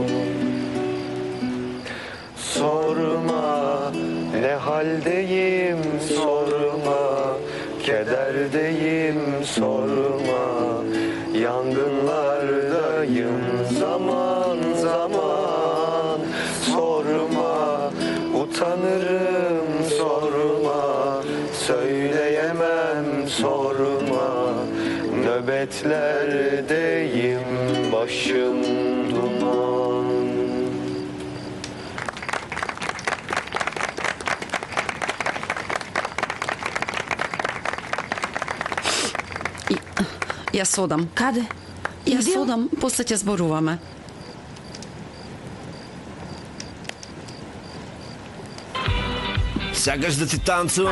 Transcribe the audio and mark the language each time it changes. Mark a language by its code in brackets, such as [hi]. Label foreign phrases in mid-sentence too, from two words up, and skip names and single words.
[tr] Sorma ne haldeyim sorma, kederdeyim sorma, yangınlardayım zaman zaman. Sorma utanırım sorma, söyleyemem sorma, nöbetlerdeyim başım duman. [mk] Јас одам. Каде? Јас Идем? одам, после ќе зборуваме. Сакаш да ти танцувам